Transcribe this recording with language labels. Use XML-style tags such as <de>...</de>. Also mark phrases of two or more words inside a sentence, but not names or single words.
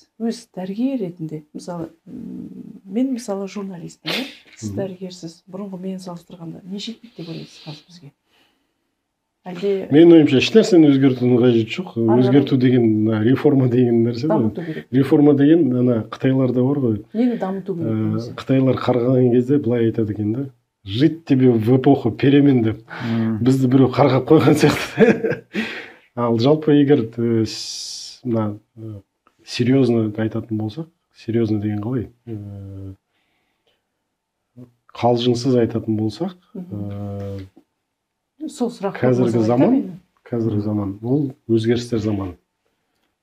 <kk>Өз дәрігер ретінде, мысалы, мен мысалы журналистпін, сіз дәрігерсіз, бұрынғы мені салыстырғанда не жетпейді деп ойлайсыз қазір бізге? Мен ойымша еш нәрсені өзгертудің қажеті жоқ. Өзгерту деген реформа деген нәрсе ғой. Реформа деген Қытайларда бар ғой. Нені дамыту керек? Қытайлар қарғаған кезде былай айтады екен да.</kk> <ru>Жить тебе в эпоху перемен деп.</ru> <kk>Бізді біреу қарғап қойған сияқты. Ал жалпы егер серьезно айтатын болсақ, серьезно деген қалай? Қалжыңсыз айтатын болсақ, қазіргі заман ол өзгерістер заманы.</kk>